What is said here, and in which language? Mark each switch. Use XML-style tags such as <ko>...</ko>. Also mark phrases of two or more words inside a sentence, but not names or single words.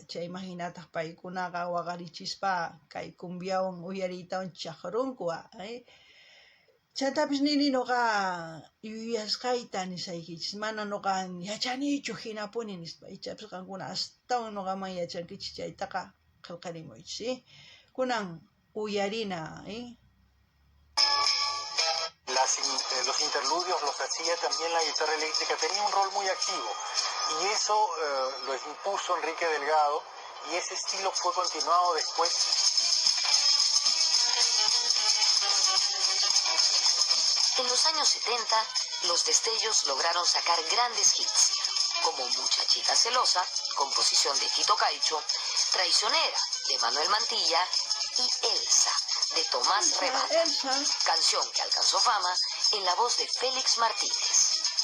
<qu>Chayman hinataq paykunaqa waqarichispa kay cumbiawan uyariytawan chaqrunku. Chantapis nini noqa yuyasqayta nisaykichis, mana noqa yachanichu hinapuni nispa, ichapis qankuna astawan noqaman yachankichis chaytaqa qillqarimuychis. Kunan uyarina.</qu> <es>Los interludios los hacía también la guitarra eléctrica, tenía un rol muy activo y eso lo impuso Enrique Delgado y ese estilo fue continuado después. En los años 70, los Destellos lograron sacar grandes hits, como Muchachita Celosa, composición de Quito Caicho, Traicionera, de Manuel Mantilla, y Elsa, de Tomás Rebata, canción que alcanzó fama en la voz de Félix Martínez.</es>